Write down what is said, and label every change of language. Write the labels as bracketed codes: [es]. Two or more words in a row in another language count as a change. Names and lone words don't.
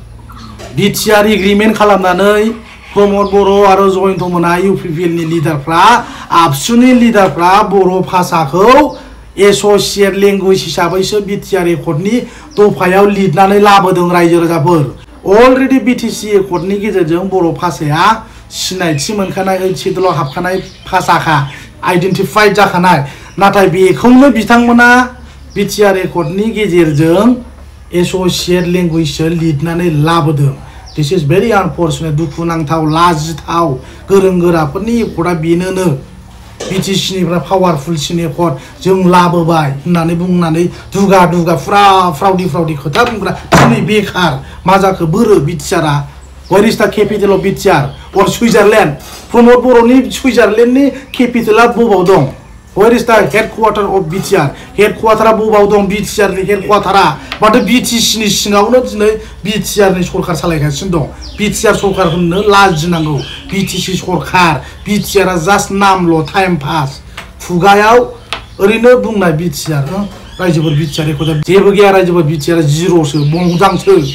[brx] बिटिआर एग्रिमेन्ट खालामनानै प्रमद बर' आरो जयन्त मोना इउपिपिएलनि लिडारफ्रा आबसुनि लिडारफ्रा बर' भाषाखौ [en] associate language [brx] हिसाबैसो बिटिआर एकर्डनि दफायाव लिरनानै लाबोदों रायजो राजाफोर अलरेडि बिटिसि एकर्डनि गेजेरजों बर' भाषाया सिनायथि मोनखानाय ओइथ सिडुलाव हाबखानाय भाषाखा आइडेन्टिफाइड जाखानाय नाथाय बेखौनो बिथांमोना बिटिआर एकर्डनि गेजेरजों [en] associate languageso [brx] लिरनानै लाबोदों [en] this is very unfortunate [brx] दुखुनांथाव लाजिथाव गोरों गोराफोरनि एकर्डआ बेनोनो बिटिसिनिफ्राय पावारफुलसिन एकर्ड जों लाबोबाय होननानै बुंनानै दुगा दुगा फ्राउदि खोथा बुंग्रा दिनै बेखार मा जाखो बोरो बिटिआरआ [en] where is the capital of BTR or Switzerland [brx] प्रमद बर'नि सुइजारलेण्डनि केपिटेला बबाव दं [en] where is the headquarter of BTR [brx] हेडक्वार्टारा बबाव दं बिटिआरनि हेडक्वार्टारा माथो बिटिसिनि सिङावनो दिनै बिटिआरनि सरकार सालायगासिनो दं बिटिआर सरकार होननो लाजिनांगौ बिटिसि सरकार बिटिआरआ जास्ट नामल' [en] time pass [brx] खुगायाव ओरैनो बुंनाय बिटिआर रायजोफोर बिटिआर एकर्डआ जेबो गैया रायजोफोर बिटिआरआ जिर'सो बंजांसो